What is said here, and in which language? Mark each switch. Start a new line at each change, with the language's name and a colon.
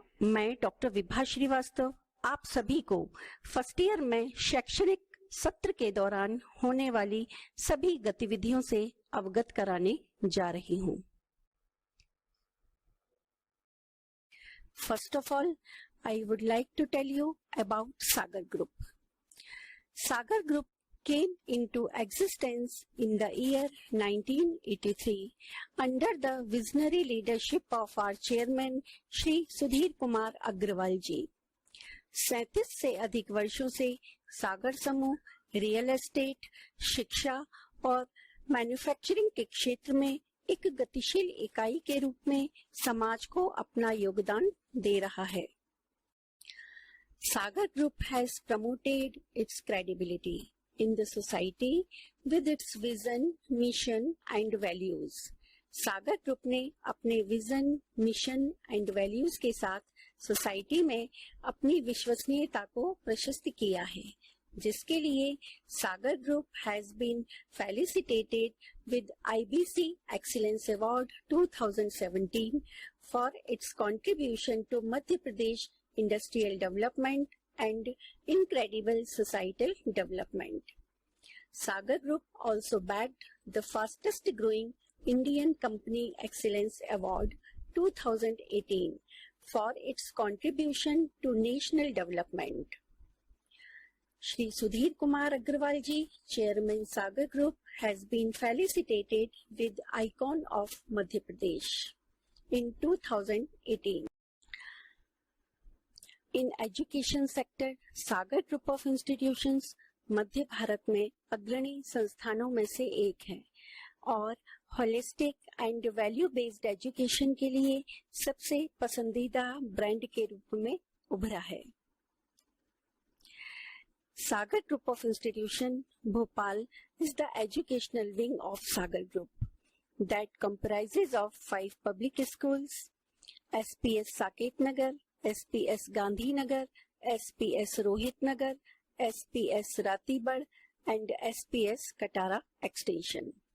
Hindi: मैं डॉक्टर विभा श्रीवास्तव आप सभी को फर्स्ट ईयर में शैक्षणिक सत्र के दौरान होने वाली सभी गतिविधियों से अवगत कराने जा रही हूँ।
English: First of all, I would like to tell you about Sagar Group. Sagar Group came into existence in the year 1983 under the visionary leadership of our chairman Shri Sudhir Kumar Agrawal ji.
Hindi: 37 से अधिक वर्षों से सागर समूह real estate, शिक्षा और manufacturing के क्षेत्र में एक गतिशील इकाई के रूप में समाज को अपना योगदान दे रहा है।
English: Sagar Group has promoted its credibility in the society with its vision, mission and values.
Hindi: Sagar group ने अपने विजन, मिशन एंड वैल्यूज के साथ सोसाइटी में अपनी विश्वसनीयता को प्रशस्त किया है, जिसके लिए सागर group
English: Has been felicitated with IBC Excellence Award 2017 for its contribution to Madhya Pradesh industrial development and incredible societal development. Sagar Group also bagged the fastest growing Indian Company Excellence Award 2018 for its contribution to national development. Shri Sudhir Kumar Agrawal ji, Chairman Sagar Group, has been felicitated with Icon of Madhya Pradesh in 2018. In education sector,
Hindi: Sagar group of institutions मध्य भारत में अग्रणी संस्थानों में से एक है और holistic and value based education के लिए सबसे पसंदीदा ब्रांड के रूप में उभरा है।
English: Sagar group of institution Bhopal is the educational wing of Sagar Group that comprises of 5 public schools, SPS Saket Nagar, SPS Gandhi Nagar, SPS Rohit Nagar, SPS Ratibad and SPS Katara Extension.